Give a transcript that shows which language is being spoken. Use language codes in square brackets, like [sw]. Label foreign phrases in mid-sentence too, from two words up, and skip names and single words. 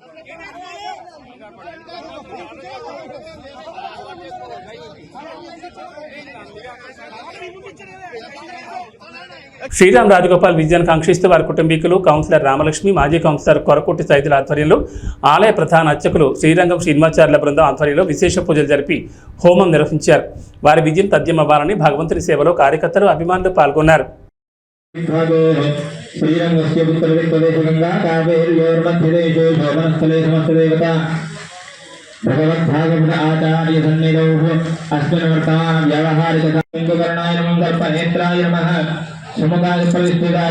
[te] శ్రీరామ్ రాజగోపాల్ విజయాన్ని కాంక్షిస్తూ వారి కుటుంబీకులు, కౌన్సిలర్ రామలక్ష్మి, మాజీ కౌన్సిలర్ కొరకోటి సైదుల ఆధ్వర్యంలో ఆలయ ప్రధాన అర్చకులు శ్రీరంగం శ్రీనివాచార్యుల బృందం ఆధ్వర్యంలో విశేష పూజలు జరిపి హోమం నిర్వహించారు. వారి విజయం తథ్యమవ్వాలని భగవంతుని సేవలో కార్యకర్తలు, అభిమానులు పాల్గొన్నారు. [sa] भगवद्भागवत आचार्य सन्निधौ अस्मिन् वर्तमान व्यावहारिक कर्णाय नमः, सर्पनेत्राय नमः, सुमुखाय प्रविष्टिताय